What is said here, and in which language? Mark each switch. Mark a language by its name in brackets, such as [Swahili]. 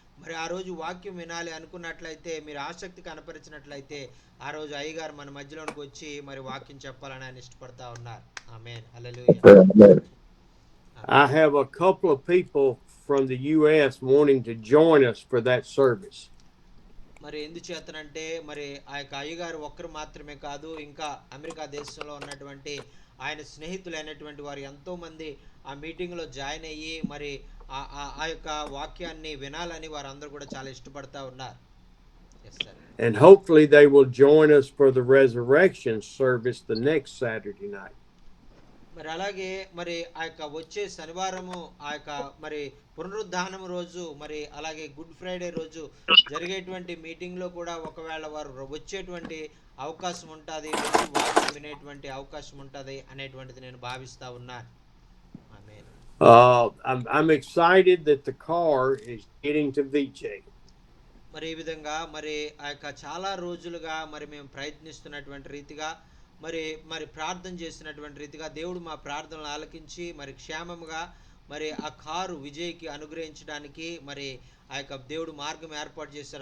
[Telugu] మరి ఆ రోజు వాక్యం వినాలి అనుకున్నట్లయితే, మీరు ఆసక్తి కనపరిచినట్లయితే ఆ రోజు అయ్యగారు మన మధ్యలోనికి వచ్చి మరి వాక్యం చెప్పాలని ఆయన ఇష్టపడతా ఉన్నారు. ఆమేన్. హల్లెలూయా. [English] I have a couple of people from the US wanting to join us for that service. [Telugu] మరి ఎందుచేతనంటే మరి అయ్యగారు ఒక్కరు మాత్రమే కాదు, ఇంకా అమెరికా దేశంలో ఉన్నటువంటి ఆయన స్నేహితులైనటువంటి వారు ఎంతో మంది ఆ మీటింగ్ లో జాయిన్ అయ్యి మరి ఆ యొక్క వాక్యాన్ని వినాలని వారందరూ కూడా చాలా ఇష్టపడతా ఉన్నారు. [English] Yes, sir. And hopefully they will join us for the resurrection service the next Saturday night. [Telugu] మరి అలాగే మరి వచ్చే శనివారము మరి పునరుద్ధానం రోజు, మరి అలాగే గుడ్ ఫ్రైడే రోజు జరిగేటువంటి మీటింగ్ లో కూడా ఒకవేళ వారు వచ్చేటువంటి అవకాశం ఉంటుంది, వచ్చి వాక్యం వినేటువంటి అవకాశం ఉంటుంది అనేటువంటిది నేను భావిస్తా ఉన్నాను. ఆమేన్. [English] I'm excited that the car is getting to VJ. [Telugu] మరి ఈ విధంగా మరి చాలా రోజులుగా మరి మేము ప్రయత్నిస్తున్నటువంటి రీతిగా మరి ప్రార్థన చేసినటువంటి రీతిగా దేవుడు మా ప్రార్థనలు ఆలకించి మరి క్షేమముగా మరి ఆ కారు విజయ్కి అనుగ్రహించడానికి మరి ఆ యొక్క దేవుడు మార్గం ఏర్పాటు చేశారు.